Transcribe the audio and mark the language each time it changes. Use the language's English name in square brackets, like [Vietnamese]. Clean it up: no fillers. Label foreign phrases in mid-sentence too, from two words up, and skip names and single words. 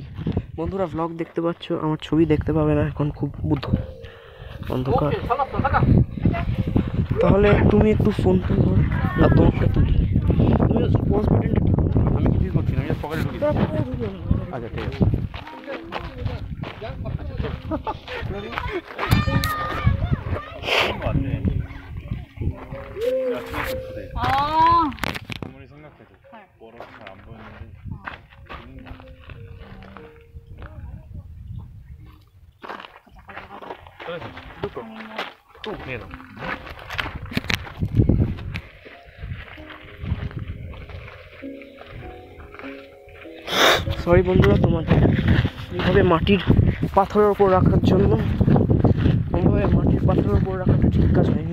[Bangla] বন্ধুরা, ব্লগ দেখতে পাচ্ছ, আমার ছবি দেখতে পাবে না এখন, খুব অন্ধকার। তাহলে তুমি একটু ফোনটা ধরো আর তোমারটা তুলি। তুমি পজ বাটনটা টিপো। আমি কিছুই করছি না, আমি পকেটে ঢুকি। আচ্ছা, ঠিক আছে। [Korean] 아무리 생각해도 멀어서 잘 안 보이는데 그래서 또 그래요. [Bangla] সরি বন্ধুরা, তোমাদের এইভাবে মাটির পাথরের ওপর রাখার জন্য। এইভাবে মাটির পাথরের ওপর রাখাটা ঠিক কাজ হয়নি।